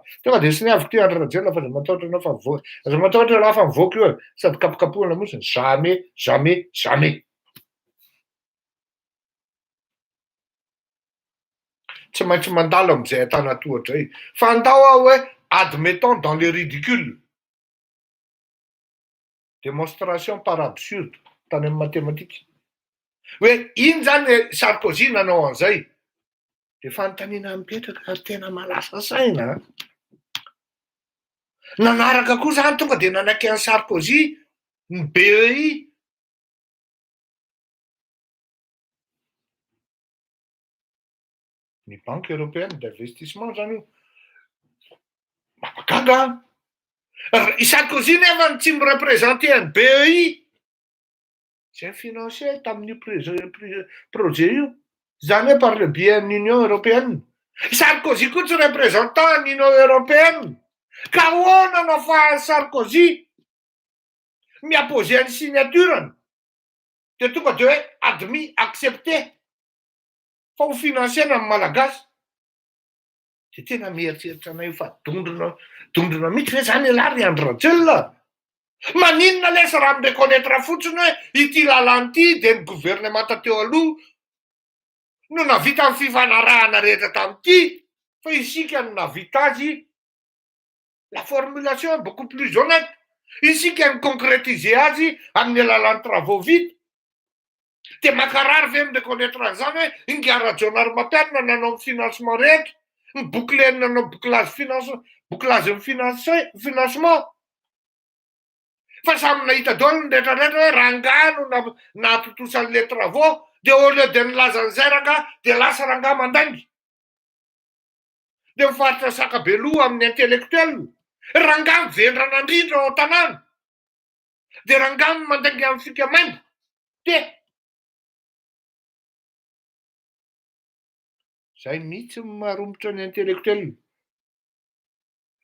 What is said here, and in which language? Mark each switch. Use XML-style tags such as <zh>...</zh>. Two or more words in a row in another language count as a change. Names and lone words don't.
<mg>Tonga dia siniaviko ty Andry Rajoelina fa za matahotra anao fa mivoaka. Za matahotra laha fa mivoaka io sady kapokapohana mosiny.</mg> <fr>Jamais, jamais, jamais.</fr> <mg>Tsy maintsy mandalo amin'izay atana tohatra zay. Fa andao aho hoe</mg> <fr>admettons dans le ridicule. Démonstration par absurde</fr> <mg>tany amin'ny matematika. Hoe iny zany Sarkozy nanao an'izay. Dia fanontaniana mipetraka ary tena malasa saina. Nanaraka koa zany tonga dia nanaiky an'i Sarkozy ny BEI. Ny Banque Européenne d'Investissement zany io. Mahagaga. I Sarkozy nefa tsy mirepresenté ny BEI. Zay financé tamin'ny projet io. Zany hoe</mg> <fr>par le biais de l'Union européenne.</fr> <mg>Sarkozy koa tsy représentant l'Union européenne. Ka ahoana no ahafahan'i Sarkozy miapose ny signaturany dia tonga dia hoe</mg> <fr>admis, accepté</fr> <mg>fa ho finansena amin'ny malagasy. Dia tena mieritreritra anay fa dondrona mihitsy hoe zany alary Andry Rajoelina. Maninona lesa raha mireconnaître fotsiny hoe ity lalany ity dia ny gouvernement teo aloha no navita amin'ny fifanarahana rehetra tamin'ity fa isika no navita azy.</mg> <fr>La formulation est beaucoup plus honnête.</fr> <mg>Isika no concrétiser azy amin'ny alalan'ny travaux vita. Dia makarary ve mireconnaître an'izany hoe ingarajon'ny Armaperna nanao ny financement rehetra, ny bouclé nanao bouclage ny financement. Fa samy nahita daholo ny rehetrarehetra hoe rangahy no nahatotosan'ilay travaux dia au lieu de nilaza an'izay rangahy dia lasa rangahy mandaingy. Dia mifaritra sakabeloha amin'ny intellectuel. Rangahy mivendrana indrindra ao an-tanàna. Dia rangahy mandaingy amin'ny fika maimbo. Dia zay mihitsy maharombotra ny intellectuel.</mg>